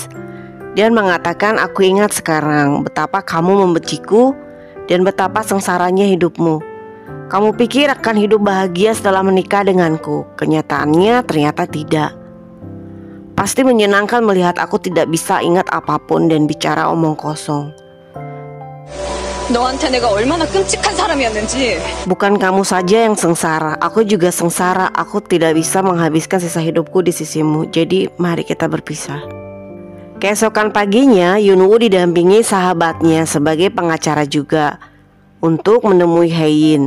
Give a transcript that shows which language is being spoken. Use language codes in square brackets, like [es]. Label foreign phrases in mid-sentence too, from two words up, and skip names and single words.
[id] Dan mengatakan, aku ingat sekarang betapa kamu membenciku dan betapa sengsaranya hidupmu. Kamu pikir akan hidup bahagia setelah menikah denganku. Kenyataannya ternyata tidak. Pasti menyenangkan melihat aku tidak bisa ingat apapun dan bicara omong kosong. [ko] 너한테 내가 얼마나 끔찍한 사람이었는지. [id] Bukan kamu saja yang sengsara, aku juga sengsara. Aku tidak bisa menghabiskan sisa hidupku di sisimu. Jadi mari kita berpisah. Keesokan paginya Yunwoo didampingi sahabatnya sebagai pengacara juga untuk menemui Haein.